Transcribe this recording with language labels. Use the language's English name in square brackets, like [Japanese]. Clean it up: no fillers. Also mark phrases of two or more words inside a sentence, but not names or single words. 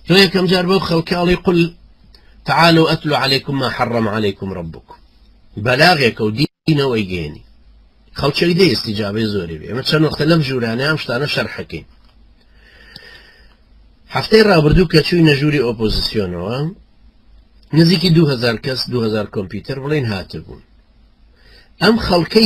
[Central Kurdish] تۆ یەکەم جار بەو خەڵکاڵی [Arabic] قل تعالوا أتلو عليكم ما حرم عليكم ربكم [Central Kurdish] بەلاغێکە و دینەوەی گەێنی خەڵکی دەی ئیستیجابەی زۆری بێ ئەمە چەند وەختە لەم ژوورانە ئەم شتانە شەرحەکەین هەفتەی ڕابردوو کە چووینە ژووری ئۆپۆزیسیۆنەوە نزیکی 2000 کەس 2000 کۆمپیوتەر بڵێن هاتبوون ئەم خەڵکەی